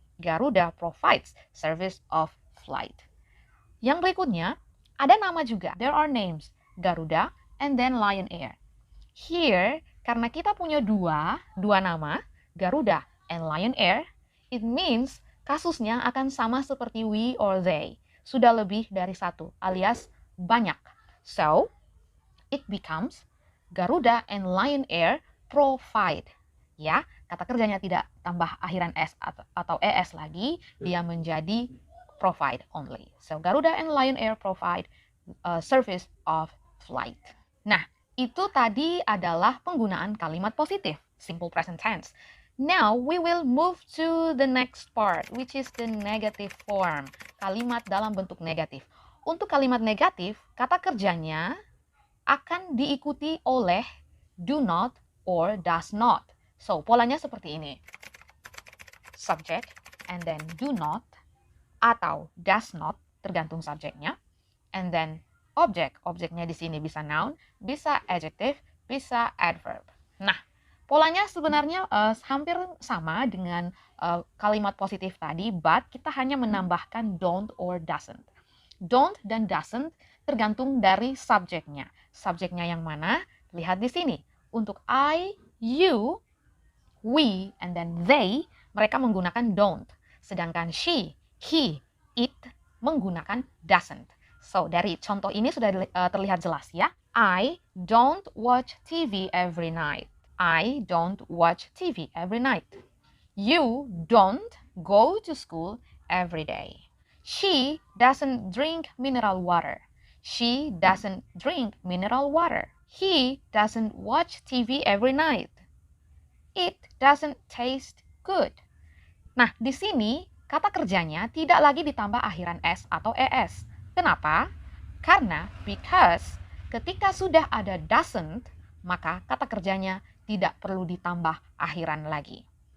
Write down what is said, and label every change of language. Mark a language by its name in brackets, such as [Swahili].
[English] Garuda provides service of flight. [Indonesian] Yang berikutnya, ada nama juga. [English] There are names. Garuda and then Lion Air. Here, [Indonesian] karena kita punya dua nama, [English] Garuda and Lion Air, it means [Indonesian] kasusnya akan sama seperti [English] we or they. [Indonesian] Sudah lebih dari satu, alias banyak. [English] So, it becomes Garuda and Lion Air provide. [Indonesian] Ya, kata kerjanya tidak tambah akhiran S atau ES lagi, dia menjadi provide only. [English] So, Garuda and Lion Air provide service of flight. [Indonesian] Nah, itu tadi adalah penggunaan kalimat positif, simple present tense. [English] Now, we will move to the next part, which is the negative form. [Indonesian] Kalimat dalam bentuk negatif. Untuk kalimat negatif, kata kerjanya akan diikuti oleh [English] do not or does not. So, [Indonesian] polanya seperti ini. [English] Subject, and then do not, atau does not, [Indonesian] tergantung subjeknya. [English] And then object, [Indonesian] objeknya di sini bisa noun, bisa adjective, bisa adverb. Nah, polanya sebenarnya hampir sama dengan kalimat positif tadi, but kita hanya menambahkan [English] don't or doesn't. [Indonesian] Don't dan doesn't tergantung dari subjeknya. Subjeknya yang mana? Lihat di sini. Untuk I, you, we, and then they, mereka menggunakan don't. Sedangkan she, he, it menggunakan doesn't. So, dari contoh ini sudah terlihat jelas ya. [English] I don't watch TV every night. I don't watch TV every night. You don't go to school every day. She doesn't drink mineral water. She doesn't drink mineral water. He doesn't watch TV every night. It doesn't taste good. [Indonesian] Nah, di sini kata kerjanya tidak lagi ditambah akhiran S atau ES. Kenapa? Karena because ketika sudah ada doesn't, maka kata kerjanya tidak perlu ditambah akhiran lagi.